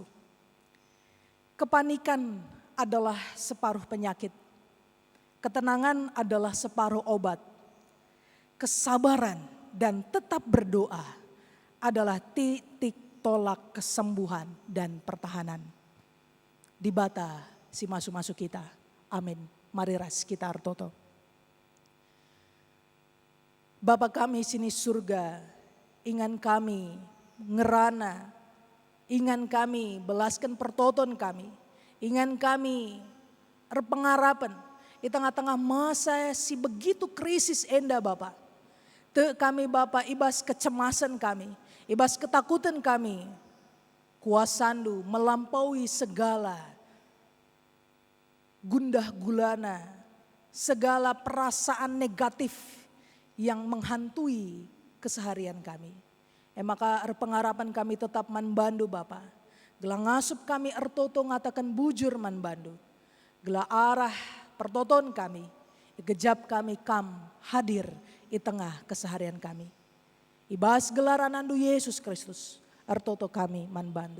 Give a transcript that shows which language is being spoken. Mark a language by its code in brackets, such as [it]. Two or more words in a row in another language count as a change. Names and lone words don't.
[id] Kepanikan adalah separuh penyakit. Ketenangan adalah separuh obat. Kesabaran dan tetap berdoa adalah titik tolak kesembuhan dan pertahanan. [btx] Di bata si masuk-masuk kita. Amin. Mari ras kita artoto. Bapa kami sini surga, ingan kami ngerana, ingan kami belaskan pertoton kami, ingan kami berpengarapan [id] di tengah-tengah masa [btx] si begitu krisis enda Bapa. Te kami Bapa ibas [id] kecemasan kami, ibas ketakutan kami, kuasandu melampaui segala gundah gulana, segala perasaan negatif yang menghantui keseharian kami. Maka pengharapan kami tetap [btx] manbandu Bapa. Gela ngasup kami ertoto ngatakan bujur manbandu. Gela arah pertoton kami, gejap kami kam hadir [id] di tengah keseharian kami. [btx] Ibas gelaran andu Yesus Kristus, ertoto kami manbandu.